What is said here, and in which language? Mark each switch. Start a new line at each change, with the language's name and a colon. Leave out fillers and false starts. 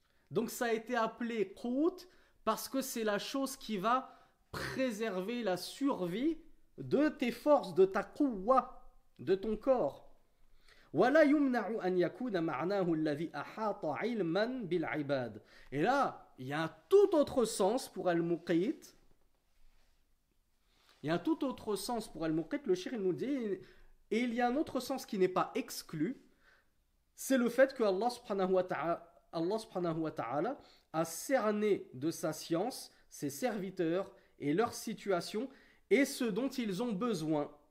French: Donc ça a été appelé Qout parce que c'est la chose qui va préserver la survie de tes forces, de ta quwwa, de ton corps.
Arabic: ولا يمنع أن يكون معناه الذي أحاط علما بالعباد.
French: Et là, il y a un tout autre sens pour al-muqit. Il y a un tout autre sens pour al-muqit. Le shir nous dit, et il y a un autre sens qui n'est pas exclu, c'est le fait que Allah subhanahu wa ta'ala a cerné de sa science ses serviteurs et leur situation et ce dont ils ont besoin.